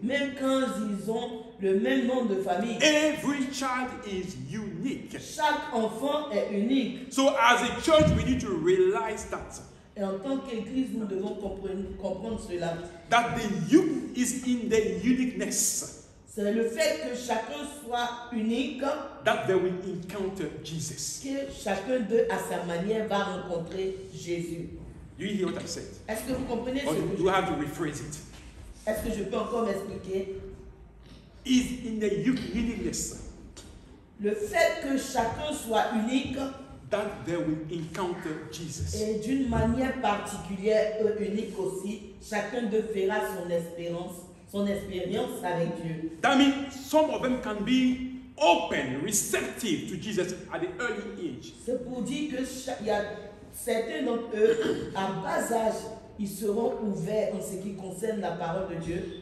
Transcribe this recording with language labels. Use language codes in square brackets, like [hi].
[fr] Même quand ils ont le même nom de famille. [en] Every child is unique. [fr] Chaque enfant est unique. [en] So as a church, we need to realize that. [fr] Et en tant qu'Église, nous devons comprendre cela. [en] That the youth is in the uniqueness. [fr] C'est le fait que chacun soit unique. [en] That they will encounter Jesus. [fr] Que chacun d'eux, à sa manière, va rencontrer Jésus. [en] Do you hear what I said? [fr] Est-ce que vous comprenez [en] Or [fr] ce que [en] do you have to rephrase it? [fr] Est-ce que je peux encore m'expliquer? [en] Is in the uniqueness. [fr] Le fait que chacun soit unique. [en] That they will encounter Jesus. [fr] Et d'une manière particulière, unique aussi, chacun d'eux fera son expérience avec Dieu. [en] That means some of them can be open, receptive to Jesus at the early age. [fr] C'est pour dire que il y a certains d'entre eux, à bas âge, ils seront ouverts en ce qui concerne la parole de Dieu.